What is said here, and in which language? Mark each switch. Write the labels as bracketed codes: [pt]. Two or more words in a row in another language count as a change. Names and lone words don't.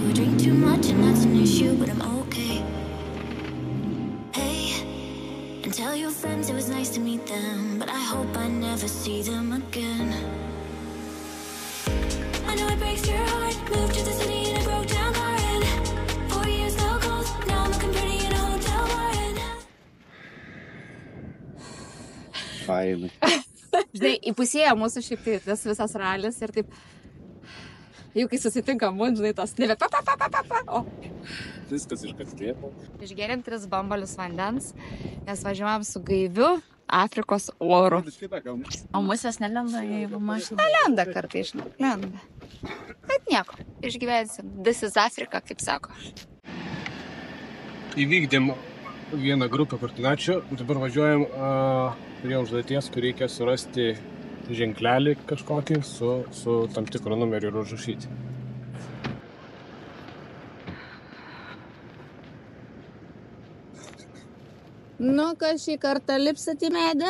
[en] Drink too much and that's an issue, but I'm okay. Hey, and tell your friends it was nice to meet them, but I hope I never see them again. I know it breaks your heart. Moved to the city in a broke down car and 4 years no calls. Now I'm looking pretty in a hotel bar and [lt] Fainai. Žinai, įpusėjo mūsų šiaip tai tas visas ralis ir taip, jau kai susitinkam, žinai, tas nebe o. Viskas iškastėpo. Išgėrėm 3 bambalius vandens, nes važiuojam su gaiviu Afrikos oru. O musės nelenda į mašiną? Lenda kartais, žinai, lenda. Bet nieko, išgyvensim. [en] This is Africa, [lt] kaip sako. Įvykdėm vieną grupę koordinačių, dabar važiuojam prie užduoties, kur reikia surasti ženklelį kažkokį su tam tikru numeriu ir užrašyti. Nu, kas šį kartą lipsit į medį?